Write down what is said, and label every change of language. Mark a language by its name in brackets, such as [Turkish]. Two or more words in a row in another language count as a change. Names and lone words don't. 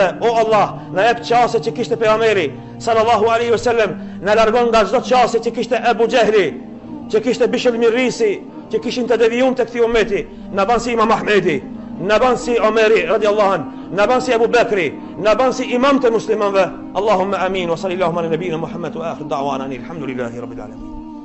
[Albanian] O Allah, na jep çështje që kishte pejgamberi [Arabic] صلى الله عليه وسلم, [Albanian] na largon nga çdo çështje që kishte Abu Jehli, që kishte Bishr Mirrisi, që kishin të devijuar tek këtij ummeti. Na ban si Imam Ahmedi, na ban si Omeri [Arabic] رضي الله عن, [Albanian] na ban si Abu Bekri, na ban si imam të muslimanëve. [Arabic] اللهم آمين وصلى الله على نبينا محمد وآخر دعوانا الحمد لله رب العالمين.